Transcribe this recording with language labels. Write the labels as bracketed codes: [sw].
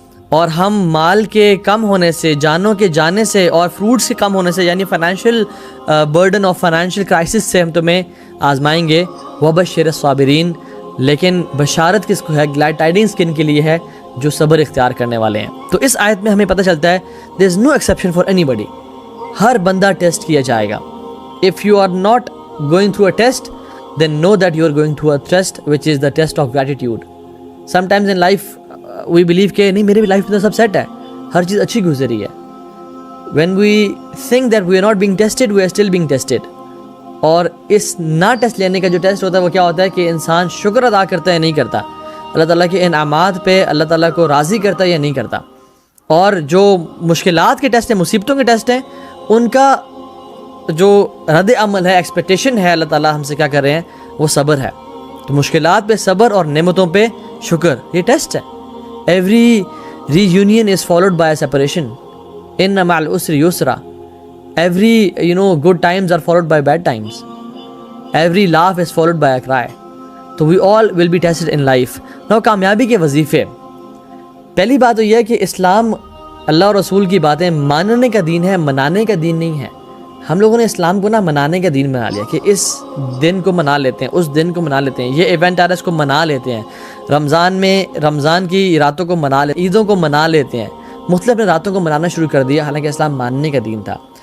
[ur] اور ہم مال کے کم ہونے سے، جانوں کے جانے سے، اور فروٹس کے کم ہونے سے، یعنی فائنینشیل برڈن اور فائنینشیل کرائسس سے ہم تمہیں آزمائیں گے. [ar] وَبَشِّرِ الصَّابِرِينَ. [ur] لیکن بشارت کس کو ہے؟ گلیڈ ٹائڈنگز کن کے لیے ہے؟ جو صبر اختیار کرنے والے ہیں. تو اس آیت میں ہمیں پتہ چلتا ہے [en] there is no exception for anybody. [ur] ہر بندہ ٹیسٹ کیا جائے گا. [en] If you are not going through a test, then know that you are going through a test which is the test of gratitude. Sometimes in life we believe [ur] کہ نہیں میرے بھی life میں تو سب set ہے، ہر چیز اچھی گزری ہے. [en] When we think that we are not being tested, we are still being tested. [ur] اور اس نہ ٹیسٹ لینے کا جو ٹیسٹ ہوتا ہے وہ کیا ہوتا ہے کہ انسان شکر ادا کرتا ہے یا نہیں کرتا، اللہ تعالیٰ کے انعامات پہ اللہ تعالیٰ کو راضی کرتا ہے یا نہیں کرتا. اور جو مشکلات کے ٹیسٹ ہیں، مصیبتوں کے ٹیسٹ ہیں، ان کا جو رد عمل ہے، ایکسپیکٹیشن ہے، اللہ تعالیٰ ہم سے کیا کر رہے ہیں؟ وہ صبر ہے. تو مشکلات پہ صبر اور نعمتوں پہ شکر، یہ ٹیسٹ ہے. [en] Every reunion is followed by separation. [ar] ان مع العسر یسرا. [en] Every good times are followed by bad times. Every laugh is followed by a cry. So we all will be tested in life. [ur] Now کامیابی کے وظیفے. پہلی بات تو یہ ہے کہ اسلام اللہ اور رسول کی باتیں ماننے کا دین ہے، منانے کا دین نہیں ہے. ہم لوگوں نے اسلام کو منانے کا دین بنا لیا کہ اس دن کو منا لیتے ہیں، اس دن کو منا لیتے ہیں، یہ ایونٹ آ رہا ہے اس کو منا لیتے ہیں. رمضان میں رمضان کی راتوں کو منا لیتے ہیں، عیدوں کو منا لیتے ہیں، مختلف راتوں کو منانا شروع کر دیا، حالانکہ اسلام ماننے کا دین تھا.